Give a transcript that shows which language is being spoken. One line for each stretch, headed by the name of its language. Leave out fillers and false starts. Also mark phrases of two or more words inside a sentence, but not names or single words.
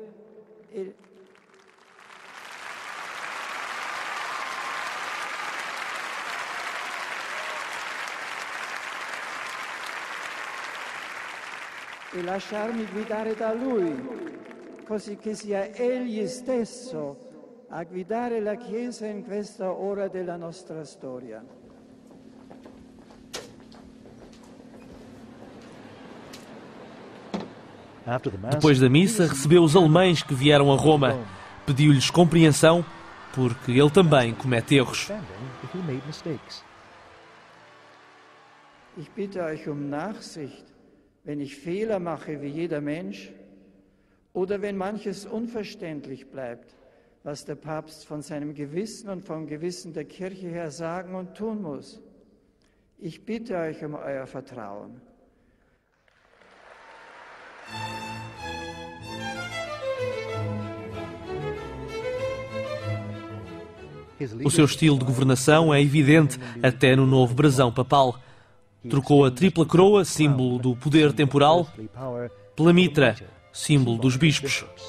Italian: E lasciarmi guidare da Lui, così che sia Egli stesso a guidare la Chiesa in questa ora della nostra storia.
Portuguese: Depois da missa, recebeu os alemães que vieram a Roma. Pediu-lhes compreensão, porque ele também comete erros.
German: Ich bitte euch Nachsicht, wenn ich Fehler mache wie jeder Mensch oder wenn manches unverständlich bleibt, was der Papst von seinem Gewissen und vom Gewissen der Kirche her sagen und tun muss. Ich bitte euch euer Vertrauen.
Portuguese: O seu estilo de governação é evidente até no novo brasão papal. Trocou a tripla coroa, símbolo do poder temporal, pela mitra, símbolo dos bispos.